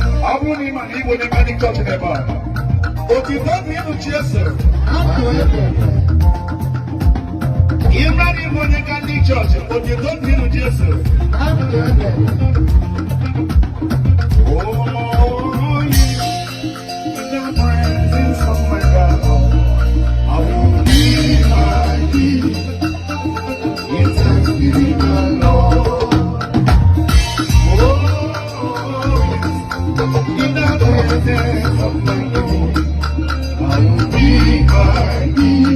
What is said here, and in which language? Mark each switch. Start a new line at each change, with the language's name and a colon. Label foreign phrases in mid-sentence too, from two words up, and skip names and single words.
Igbo: Ọ bụrụ na ị ma na Igbo na-eme dị chọọchị n'ebe a, otito dị ịnụ Jesu. Ị mara na ị bụ onye Catholic Church, otito dị ịnụ Jesu.
English: Oh, in the presence of my God, I will be happy. In thanksgiving, the Lord. Oh, in the presence of my God, I will be happy.